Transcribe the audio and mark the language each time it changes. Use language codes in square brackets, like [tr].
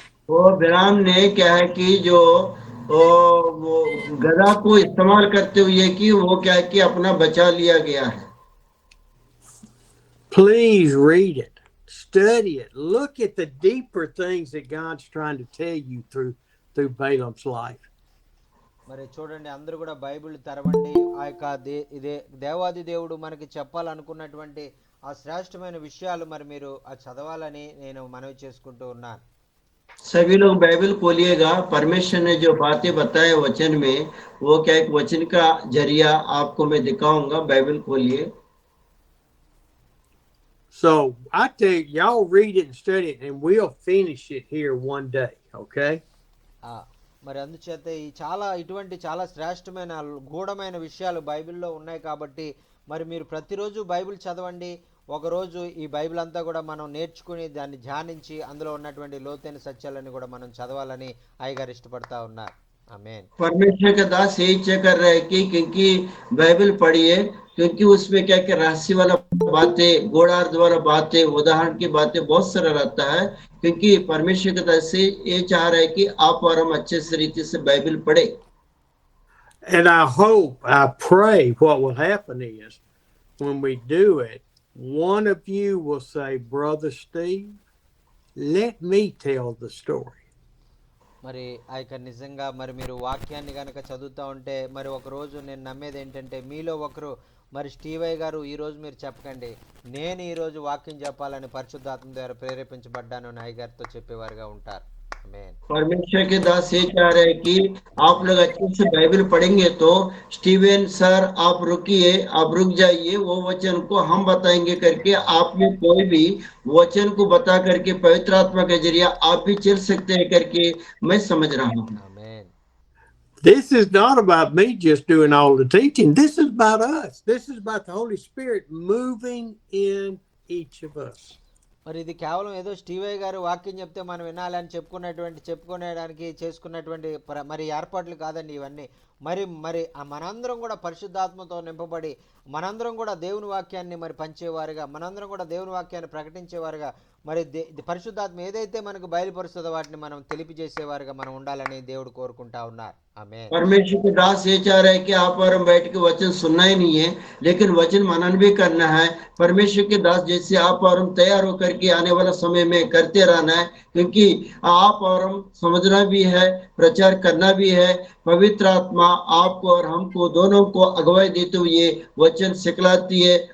[hi] वो बिलाम ने क्या है कि जो वो गधा को इस्तेमाल करते हुए कि वो क्या है कि अपना बचा लिया गया है. [en] Please read it, study it, look at the deeper things that God's trying to tell you through Balaam's life. [te] మరి చూడండి, అందరూ కూడా బైబిల్ తెరవండి. ఆ యొక్క ఇదే దేవాది దేవుడు మనకి చెప్పాలనుకున్నటువంటి ఆ శ్రేష్టమైన విషయాలు మరి మీరు చదవాలని నేను మనవి చేసుకుంటూ ఉన్నాను. [hi] सभी लोग बाइबल खोलिएगा. परमेश्वर ने जो बातें बताए वचन में, वो क्या एक वचन का जरिया आपको मैं दिखाऊंगा. बाइबल खोलिए. [en] So I tell you, y'all read it and study it, and we'll finish it here one day, okay? [te] మరి అందుచేత ఈ ఇటువంటి చాలా శ్రేష్టమైన గూఢమైన విషయాలు బైబిల్లో ఉన్నాయి కాబట్టి మరి మీరు ప్రతిరోజు బైబిల్ చదవండి. ఒకరోజు ఈ బైబిల్ అంతా కూడా మనం నేర్చుకుని దాన్ని ధ్యానించి అందులో ఉన్నటువంటి లోతైన సత్యాలని కూడా మనం చదవాలని అయ్యగారు ఇష్టపడతా ఉన్నారు. ఆమేన్. [hi] परमेश्वर का दास यही चेक कर रहे हैं कि क्योंकि बाइबल पढ़िए, क्योंकि उसमें क्या क्या रहस्य वाला बातें, गोड़ार्ध वाला बातें, उदाहरण की बातें बहुत सारा रहता है. क्योंकि परमेश्वर का दास ये चाह रहा है कि आप और हम अच्छे से रीति से बाइबल पढ़े. [en] And I pray what will happen is when we do it, one of you will say, Brother Steve, let me tell the story. [te] మరి ఆ యొక్క నిజంగా మరి మీరు వాక్యాన్ని కనుక చదువుతూ ఉంటే మరి ఒకరోజు నేను నమ్మేది ఏంటంటే మీలో ఒకరు మరి స్టీవయ్య గారు ఈరోజు మీరు చెప్పకండి, నేను ఈరోజు వాక్యం చెప్పాలని పరిశుద్ధాత్మ ద్వారా ప్రేరేపించబడ్డాను అని అయ్యగారితో చెప్పేవారుగా ఉంటారు. ఆమేన్. [hi] परमेश्वर के दास ये चाह रहे हैं कि आप लोग अच्छे से बाइबल पढ़ेंगे तो स्टीवन सर आप रुकिए, आप रुक जाइए, वो वचन को हम बताएंगे करके आप में कोई भी वचन को बता करके पवित्र आत्मा के जरिए आप भी चल सकते हैं करके मैं समझ रहा हूँ. ఆమేన్. [en] This is not about me just doing all the teaching. This is about us. This is about the Holy Spirit moving in each of us. [te] మరి ఇది కేవలం ఏదో స్టీవయ్య గారు వాక్యం చెప్తే మనం వినాలని చెప్పుకునేడానికి చేసుకున్నటువంటి మరి ఏర్పాట్లు కాదండి ఇవన్నీ. మరి మనందరం కూడా పరిశుద్ధాత్మతో నింపబడి మనందరం కూడా దేవుని వాక్యాన్ని మరి పంచేవారుగా, మనందరం కూడా దేవుని వాక్యాన్ని ప్రకటించేవారుగా, మరి పరిశుద్ధాత్మ ఏదైతే మనకు బయలుపరుస్తుందో వాటిని మనం తెలియజేసేవారుగా మనం ఉండాలని దేవుడు కోరుకుంటా ఉన్నారు. ఆమేన్ [hi] परमेश्वर के दास ये चाह रहे हैं कि आप और हम बैठ के वचन सुनना ही नहीं है, लेकिन वचन मनन भी करना है। परमेश्वर के दास जैसे आप और हम तैयार होकर के आने वाला समय में करते रहना है, क्योंकि आप और हम समझना भी है, प्रचार करना भी है। पवित्र आत्मा आपको और हमको दोनों को अगुवाई देते हुए वचन सिखलाती है।